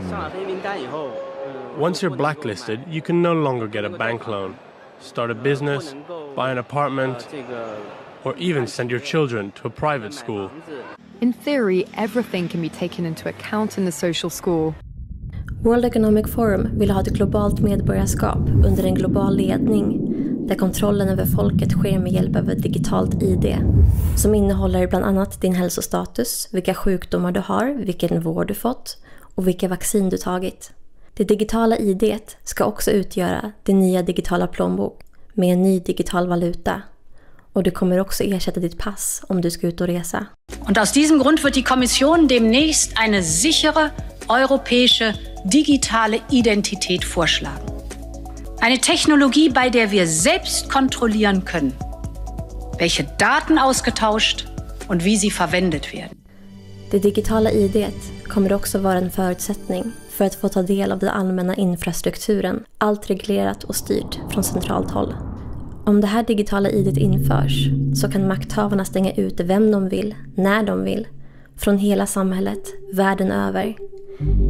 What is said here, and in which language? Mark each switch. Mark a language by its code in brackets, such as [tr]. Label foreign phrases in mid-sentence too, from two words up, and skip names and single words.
[en] Once you're blacklisted, you can no longer get a bank loan, start a business, buy an apartment, or even send your children to a private school. In theory, everything can be taken into account in the social score. [sv] World Economic Forum vill ha ett globalt medborgarskap under en global ledning där kontrollen över folket sker med hjälp av ett digitalt ID som innehåller bland annat din hälsostatus, vilka sjukdomar du har, vilken vård du fått och vilka vaccin du tagit. Det digitala ID:t ska också utgöra din nya digitala plånbok med en ny digital valuta. Och du kommer också ersätta ditt pass om du ska ut och resa. [de] Und aus diesem Grund wird die Kommission demnächst eine sichere europäische digitale Identität vorschlagen. Eine Technologie, bei der wir selbst kontrollieren können, welche Daten ausgetauscht und wie sie verwendet werden. [sv] Det digitala ID:t kommer också vara en förutsättning för att få ta del av den allmänna infrastrukturen, allt reglerat och styrt från centralt håll. Om det här digitala ID:t införs så kan makthavarna stänga ute vem de vill, när de vill, från hela samhället, världen över.